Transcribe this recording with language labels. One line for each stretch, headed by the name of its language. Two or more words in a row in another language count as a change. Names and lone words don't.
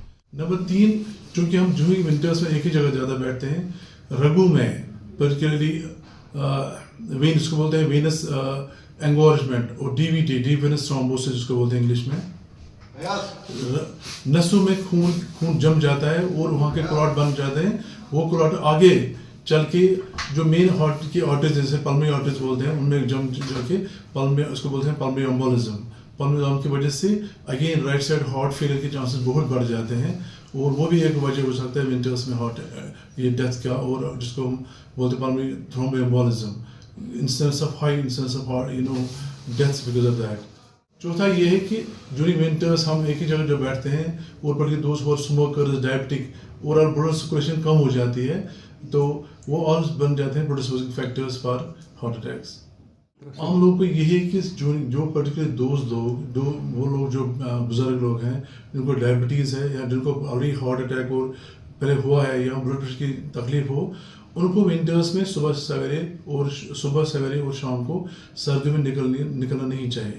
Urdu: نمبر 3 چونکہ ہم جو ہی ونٹرس میں ایک ہی جگہ زیادہ بیٹھتے ہیں رگوں میں پرٹیکولرلی وین اس کو بولتے ہیں
English: venous engorgement
Urdu: اور DVT
English: deep venous thrombosis
Urdu: جس کو بولتے ہیں انگلش میں نسوں میں خون جم جاتا ہے اور وہاں کے کلاٹ بن جاتے ہیں. وہ کلاٹ آگے چل کے جو
English: main heart
Urdu: کی آرٹریز جیسے
English: pulmonary arteries
Urdu: بولتے ہیں ان میں جم جا کے اس کو بولتے ہیں
English: pulmonary embolism. pulmonary embolism
Urdu: کی وجہ سے
English: again right side heart failure
Urdu: کے چانسز بہت بڑھ جاتے ہیں اور وہ بھی ایک وجہ ہو سکتا ہے ونٹرس میں ہارٹ یہ ڈیتھ کا اور جس کو ہم بولتے ہیں
English: pulmonary thrombo embolism instance of high instance of heart death because of that.
Urdu: چوتھا یہ ہے کہ
English: during winters
Urdu: ہم ایک ہی جگہ جو بیٹھتے ہیں اور پر دوست اور اسموکرز ڈائبٹک اور
English: blood circulation
Urdu: کم ہو جاتی ہے تو وہ آل بن جاتے ہیں
English: producing factors for heart attacks.
Urdu: عام لوگوں کو یہی ہے کہ جو پرٹیکولر دوست لوگ وہ لوگ جو بزرگ لوگ ہیں جن کو ڈائبٹیز ہے یا جن کو آلریڈی
English: heart attack
Urdu: اور پہلے ہوا ہے یا
English: blood pressure
Urdu: کی تکلیف ہو ان کو ونٹرس میں صبح سویرے اور شام کو سردیوں میں نکلنا نہیں چاہیے.